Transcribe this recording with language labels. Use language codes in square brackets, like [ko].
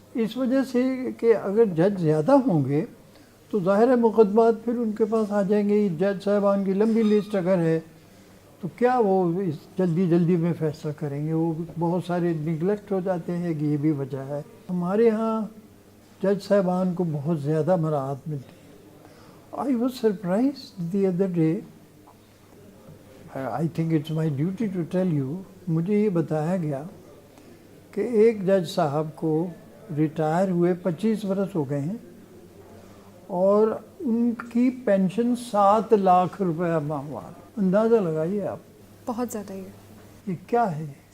[ur] اس وجہ سے کہ اگر جج زیادہ ہوں گے تو ظاہر ہے مقدمات پھر ان کے پاس آ جائیں گے. جج صاحبان کی لمبی لسٹ اگر ہے تو کیا وہ جلدی میں فیصلہ کریں گے؟ وہ بہت سارے نگلیکٹ ہو جاتے ہیں کہ یہ بھی وجہ ہے. ہمارے ہاں جج صاحبان کو بہت زیادہ مراعات ملتی ہے. [en] I was surprised the other day. I think it's my duty to tell you. [ur] مجھے یہ بتایا گیا کہ ایک جج صاحب کو ریٹائر ہوئے 25 برس ہو گئے ہیں اور ان کی پینشن 7 لاکھ روپے ماہوار. اندازہ لگائیے آپ، بہت زیادہ یہ کیا ہے.